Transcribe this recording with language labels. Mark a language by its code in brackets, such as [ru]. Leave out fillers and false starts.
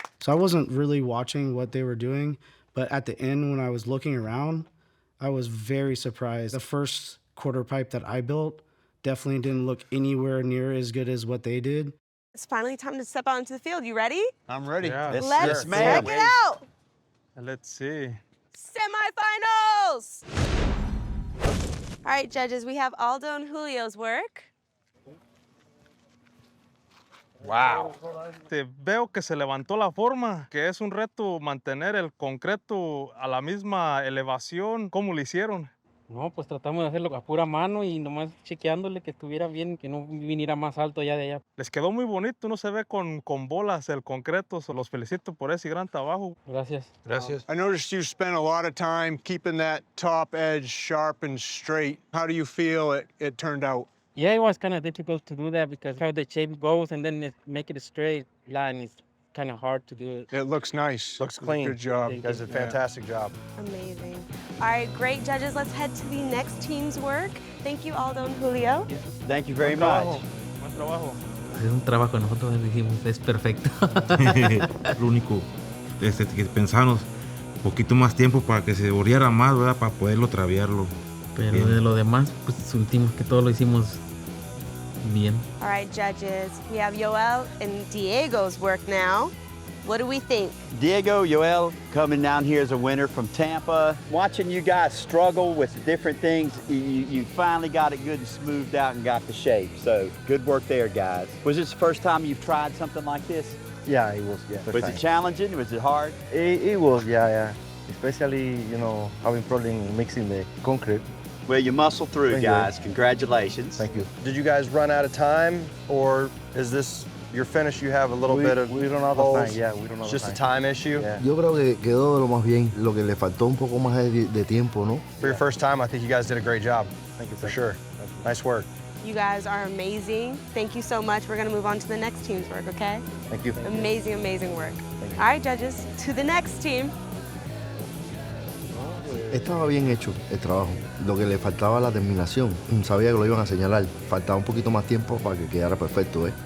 [en] So I wasn't really watching what they were doing, but at the end when I was looking around, I was very surprised. The first quarter pipe that I built definitely didn't look anywhere near as good as what they did. It's finally time to step out into the field. You ready? I'm ready. Yeah. Let's ma'am. check it out. Let's see. Semifinals. All right, judges, we have Aldo and Julio's work. Wow. [es] Te veo que se levantó la forma, que es un reto mantener el concreto a la misma elevación. ¿Cómo lo hicieron? No, pues tratamos de hacerlo a pura mano y nomás chequeándole que estuviera bien, que no viniera más alto allá de allá. Les quedó muy bonito, no se ve con bolas el concreto. Los felicito por ese gran trabajo. Gracias. [en] I noticed you spent a lot of time keeping that top edge sharp and straight. How do you feel it turned out? Yeah, it was kind of difficult to do that because how the shape goes and then make it a straight line is kind of hard to do it. It looks nice. Looks clean. Good job. You guys did a fantastic job. Amazing. All right, great judges. Let's head to the next team's work. Thank you, Aldo and Julio. Thank you very much. [es] Buen trabajo. Es un trabajo, nosotros dijimos, es perfecto. Lo único que pensamos un poquito más tiempo para que se borriera más, ¿verdad? Para poderlo traviarlo. Pero bien. de lo demás, pues sentimos que todo lo hicimos bien. [en] All right, judges. We have Yoel and Diego's work now. What do we think? Diego, Yoel, coming down here as a winner from Tampa. Watching you guys struggle with different things, you finally got it good and smoothed out and got the shape. So good work there, guys. Was this the first time you've tried something like this? Yeah, it was. Yeah. Was it challenging? Was it hard? It was. Yeah. Especially, having problem mixing the concrete. Well, you muscle through, Thank guys. you. Congratulations. Thank you. Did you guys run out of time, or is this your finish? You have a little bit of We don't have holes? time. Yeah, we don't have It's just a time. time issue? Yeah. [es] Yo creo que quedó lo más bien. Lo que le faltó un poco más de tiempo, ¿no? [en] For your first time, I think you guys did a great job. Thank you. For sure. Nice work. You guys are amazing. Thank you so much. We're gonna move on to the next team's work, okay? Thank you. Amazing, amazing work. All right, judges, to the next team. [es] Estaba bien hecho el trabajo. Lo que le faltaba la terminación. Sabía que lo iban a señalar. Faltaba un poquito más tiempo para que quedara perfecto, ¿eh?